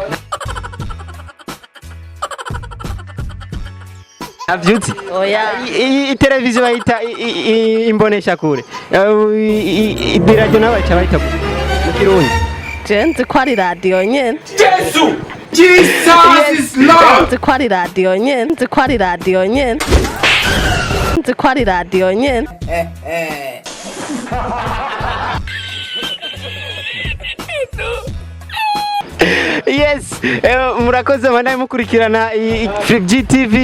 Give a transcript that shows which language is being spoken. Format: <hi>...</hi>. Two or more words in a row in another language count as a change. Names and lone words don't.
<rn>Avyuzi? Oya. Television bayita imbonesha kure. Radio nayo bayita gute? Mu Kirundi. Je nzi ko ari radio nyene. Yesu!</rn> <en>Jesus is Lord.</en> <rn>Nzi ko ari radio nyene. nzi ko ari radio nyene. Yes, murakoze manaye mukurikirana FreeGTV.</rn>